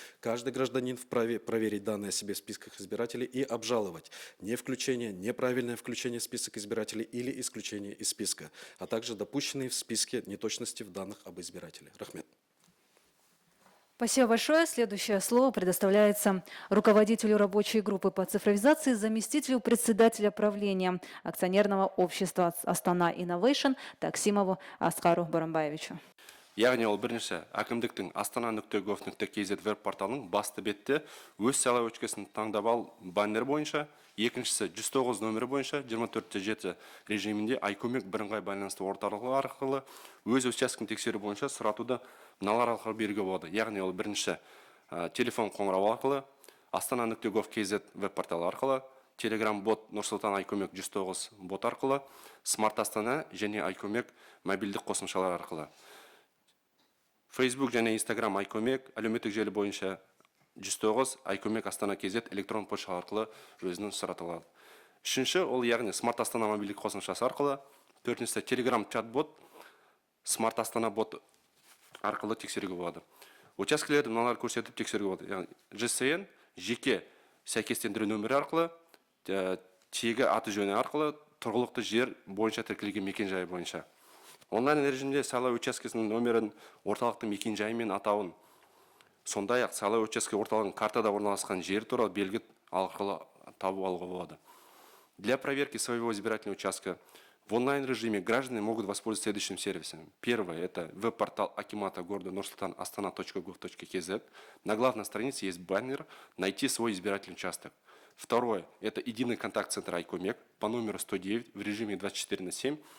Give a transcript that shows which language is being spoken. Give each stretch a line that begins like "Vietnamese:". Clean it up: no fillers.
Russian: Каждый гражданин вправе проверить данные о себе в списках избирателей и обжаловать не включение, неправильное включение в список избирателей или исключение из списка, а также допущенные в списке неточности в данных об избирателе.
Kazakh: Рахмет.
Russian: Спасибо большое. Следующее слово предоставляется руководителю рабочей группы по цифровизации, заместителю председателя правления акционерного общества Астана Innovation Таксимову Аскару Барамбаевичу.
Kazakh: Яғни ол бірінші әкімдіктің astana.gov.kz веб-порталының басты бетте өз сайлау учаскесін таңдап ал баннер бойынша, екіншісі 109 нөмірі бойынша 24/7 режимінде айкөмек бірыңғай байланысты орталығы арқылы өз учаскесін тексеру бойынша сұратуды мыналар арқылы беруге болады. Яғни ол бірінші телефон қоңырау арқылы, astana.gov.kz веб-порталы арқылы, Telegram бот Нұрсұлтан айкөмек 109 бот арқылы, Smart Астана және айкөмек мобильдік қосымшалар арқылы. Facebook және Instagram айкөмек, әлеуметтік желі бойынша 109 айкөмек Астана KZ электрон почта арқылы өзінің сұраты алады. Үшінші, ол яғни Smart Астана мобильдік қосымшасы арқылы, төртіншісі Telegram чат-бот, Smart Астана бот арқылы тексеруге болады. Учаскелерді мыналар көрсетіп тексеруге болады. Яғни GSN жеке сәйкестендіру нөмірі арқылы, тегі аты жөні арқылы, тұрғылықты жер бойынша тіркелген мекен-жайы бойынша. Онлайн режимде сайлау учаскесінің нөмірін, орталықтың мекен-жайы мен атауын, сондай-ақ сайлау учаске орталығының картада орналасқан жер туралы белгі арқылы табу алуға болады.
Russian: Для проверки своего избирательного участка в онлайн-режиме граждане могут воспользоваться следующим сервисом. Первое – это веб-портал акимата города Нур-Султан astana.gov.kz. На главной странице есть баннер «Найти свой избирательный участок». Второе – это единый контакт-центр айкомек по номеру 109 в режиме 24/7.